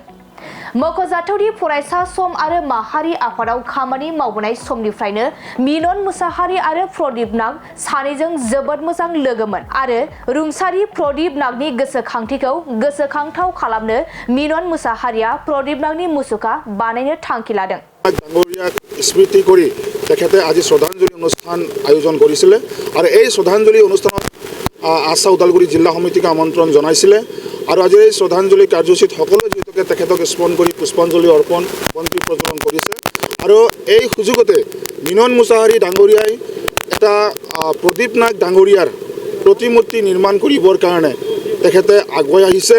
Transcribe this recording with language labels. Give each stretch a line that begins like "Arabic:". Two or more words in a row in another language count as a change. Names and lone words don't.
Bodo: मख'जाथावदि फरायसा सम आरो माहारि आफादाव खामानि मावबोनाय समनिफ्रायनो मिनन मुसाहारि आरो प्रदीप नाग सानैजों जोबोद मोजां लोगोमोन आरो रुंसारि प्रदीप नागनि गोसोखांथिखौ गोसोखांथाव खालामनो मिनन मुसाहारिया प्रदीप नागनि मुसुखा बानायनो थांखि लादों।
Assamese: ডাঙৰীয়াক স্মৃতি কৰি তেখেতে আজি শ্ৰদ্ধাঞ্জলি অনুষ্ঠান আয়োজন কৰিছিলে আৰু এই শ্ৰদ্ধাঞ্জলি অনুষ্ঠানত আশা ওদালগুৰি জিলা সমিতিক আমন্ত্ৰণ জনাইছিলে আৰু আজি এই শ্ৰদ্ধাঞ্জলি কাৰ্যসূচীত সকলো যিহেতুকে তেখেতক স্মৰণ কৰি পুষ্পাঞ্জলি অৰ্পণ বন্তি প্ৰজ্বলন কৰিছে আৰু এই সুযোগতে মিনন মুছাহাৰী ডাঙৰীয়াই এটা প্ৰদীপ নাগ ডাঙৰীয়াৰ প্ৰতিমূৰ্তি নিৰ্মাণ কৰিবৰ কাৰণে তেখেতে আগুৱাই আহিছে।